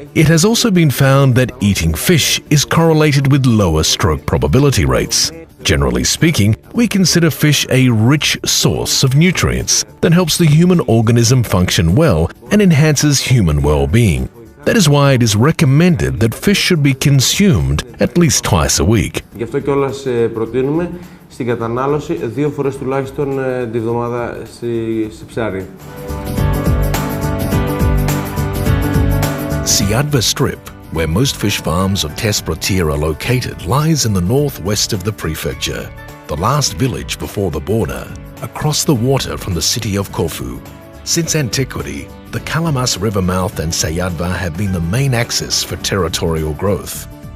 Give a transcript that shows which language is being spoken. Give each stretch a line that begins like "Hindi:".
English: It has also been found that eating fish is correlated with lower stroke probability rates. Generally speaking, we consider fish a rich source of nutrients that helps the human organism function well and enhances human well-being. That is why it is recommended that fish should be consumed at least twice a week.
Greek: Γι' αυτό κιόλας προτείνουμε στην κατανάλωση 2 φορές τουλάχιστον τη βδομάδα σε ψάρι.
English: Sayadva Strip, where most fish farms of THESPROTIA are located, lies in the northwest of the prefecture, the last village before the border, across the water from the city of Corfu. Since antiquity, the Kalamas River mouth and Sayadva have been the main axis for territorial growth.